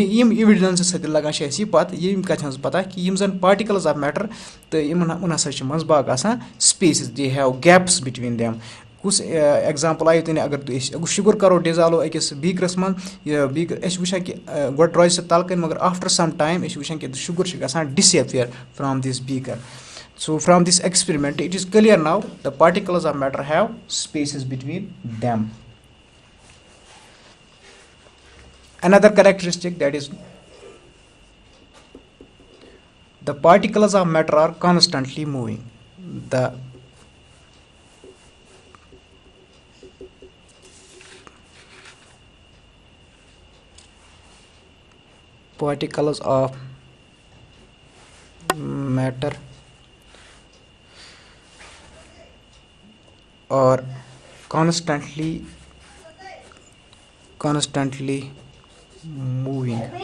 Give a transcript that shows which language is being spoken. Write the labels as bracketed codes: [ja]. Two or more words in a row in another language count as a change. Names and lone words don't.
[ks] یِم اِوِڈٮ۪نسہٕ سۭتۍ لگان چھِ اَسہِ یہِ پَتہ ییٚمہِ کَتھِ ہٕنٛز پَتہ کہِ یِم زَن [en] particles of matter [ks] تہٕ یِمَن ہَسا چھِ منٛزٕ باگ آسان [en] spaces they have gaps between them [ks] کُس اٮ۪گزامپٕل آیو تۄہہِ اگر تُہۍ أسۍ شُگَر کَرو ڈِزالو أکِس بیٖکرَس منٛز یہِ بیٖکر أسۍ چھِ وٕچھان کہِ گۄڈٕ روزِ سُہ تَلہٕ کَنۍ مگر [en] after some time [ks] أسۍ چھِ وٕچھان کہِ شُگَر چھِ گژھان [en] disappear from this beaker so from this experiment it is clear now the particles of matter have spaces between them another characteristic that is the particles of matter are constantly moving the particles of matter are constantly moving